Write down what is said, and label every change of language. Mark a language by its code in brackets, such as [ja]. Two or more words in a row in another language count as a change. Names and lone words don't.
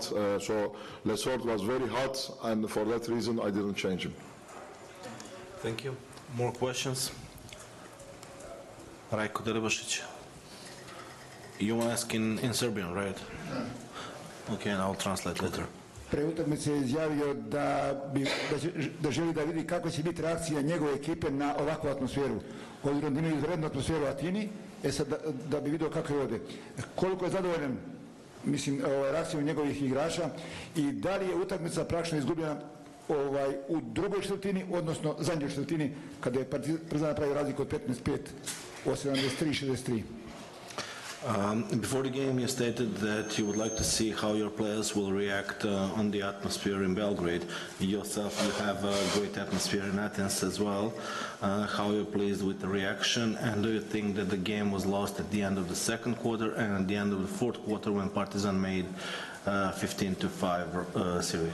[en] So Lesort was very hot, and for that reason, I didn't change him. Thank you. More questions? Rajko Deribasic. You want to ask in Serbian, right? Okay, and I'll translate later. [sr] Pre utakmice je izjavio da želi da vidi kako će biti reakcija njegove ekipe na ovakvu atmosferu. Obzirom da imaju izrednu atmosferu u Atini, sad da bi vidio kako je ovdje. Koliko je zadovoljan, mislim, reakcijom njegovih igrača i da li je utakmica praktično izgubljena u drugoj četvrtini, odnosno zadnjoj četvrtini, kada je Partizan napravio razliku od 15-5 o 73-63. [en] Before the game, you stated that you would like to see how your players will react on the atmosphere in Belgrade. Yourself, you have a great atmosphere in Athens as well. How are you pleased with the reaction, and do you think that the game was lost at the end of the second quarter and at the end of the fourth quarter when Partizan made 15-5 Syria?